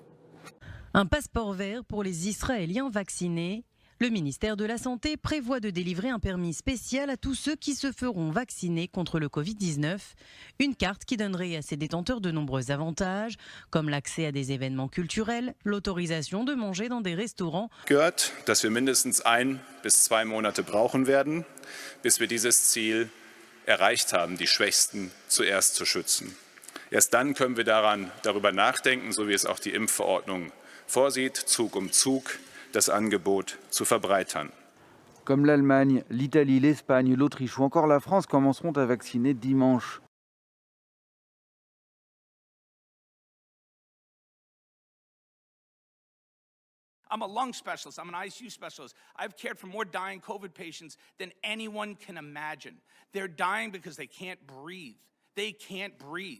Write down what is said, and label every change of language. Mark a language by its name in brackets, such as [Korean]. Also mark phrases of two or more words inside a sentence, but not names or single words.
[French] Un passeport vert pour les Israéliens vaccinés. Le ministère de la Santé prévoit de délivrer un permis spécial à tous ceux qui se feront vacciner contre le Covid-19. Une carte qui donnerait à ses détenteurs de nombreux avantages, comme l'accès à des événements culturels, l'autorisation de manger dans des restaurants. [German] Gehört, dass wir mindestens 1 bis 2 Monate brauchen werden, bis wir dieses Ziel erreicht haben, die Schwächsten zuerst zu schützen. Erst dann können wir darüber nachdenken, so wie es auch die Impfverordnung vorsieht, Zug um Zug das Angebot zu verbreitern. [French] Comme l'Allemagne, l'Italie, l'Espagne, l'Autriche ou encore la France commenceront à vacciner dimanche. [English] I'm a lung specialist. I'm an ICU specialist. I've cared for more dying COVID patients than anyone can imagine. They're dying because they can't breathe. They can't breathe.